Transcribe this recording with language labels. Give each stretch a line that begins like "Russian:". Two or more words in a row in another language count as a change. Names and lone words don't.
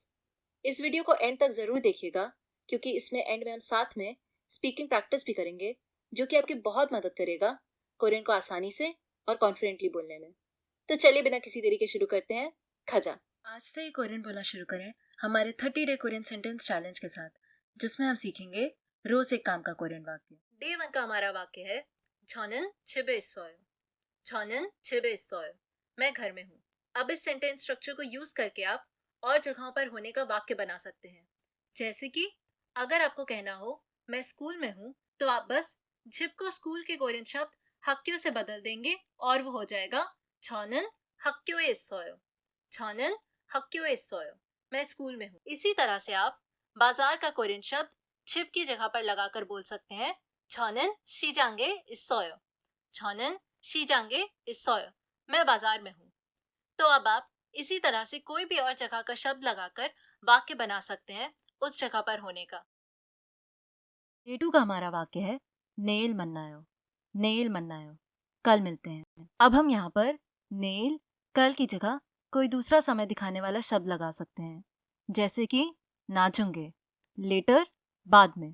Hindi: इस वीडियो को एंड तक जरूर देखिएगा, क्योंकि इसमें एंड में हम साथ में
English: speaking practice
Hindi: भी करेंगे जो कि आपकी बहुत मदद करेगा कोरियन को आसानी से और कॉन्फिडेंटली बोलने में। तो चलिए बिना किसी देरी के शुरू करते हैं। खजा, आज से ही कोरियन बोलना शुरू करें हमारे 30
English: day Korean sentence challenge
Hindi: के साथ, जिसमें हम सीखेंगे रोज एक काम का कोरियन वाक्य। डे 1 का हमारा वाक्य है
Korean: 저는 집에 있어요। 저는 집에 있어요।
Hindi: मैं घर में हूँ। अब इस
English: sentence structure
Hindi: को यूज करके आप और जगहों पर होने का वाक्य बना सकते हैं। जैसे कि अगर आपको कहना हो मैं स्कूल में हूँ, तो आप बस जिप को स्कूल के कोरियन शब्द 학교 से बदल देंगे और वो हो जाएगा
Korean: 저는 학교에 있어요। 저는 학교에 있어요।
Hindi: मैं स्कूल में हूँ। इसी तरह से आप बाजार का कोरियन शब्द जिप की जगह पर लगाकर बोल सकते हैं
Korean: 저는 시장에 있어요। 저는 시장에 있어요।
Hindi: मैं बाजार में हूँ। तो अब आप इसी तरह से कोई भी और जगह का शब्द लगाकर वाक्य बना सकते हैं उस जगह पर होने का। डे 2 का हमारा वाक्य है
Korean: 내일 만나요. 내일 만나요,
Hindi: कल मिलते हैं। अब हम यहाँ पर नेल कल की जगह कोई दूसरा समय दिखाने वाला शब्द लगा सकते हैं, जैसे कि नाचुंगे लेटर, बाद में।